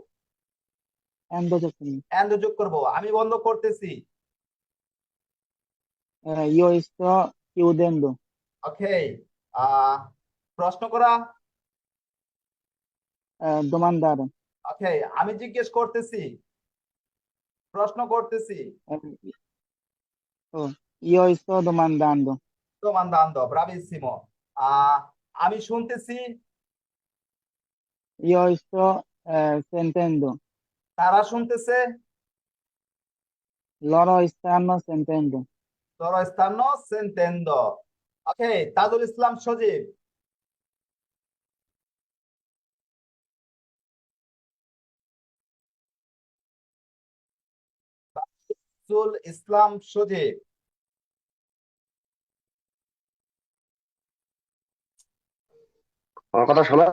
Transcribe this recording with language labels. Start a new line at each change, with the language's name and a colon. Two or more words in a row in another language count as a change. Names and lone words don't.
Bangla: এন্ড যোগ করব। আমি বন্ধ করতেছি। ওকে, প্রশ্ন করা। ওকে, আমি জিজ্ঞেস করতেছি, প্রশ্ন করতেছি।
Italian: domandando, bravissimo.
Bangla: আমি শুনতেছি, তারা শুনতেছে,
Italian: loro stanno sentendo. loro stanno sentendo.
Bangla: ওকে, তাজুল ইসলাম সজীব। তাজুল ইসলাম সজীব। আমার কথা শোনা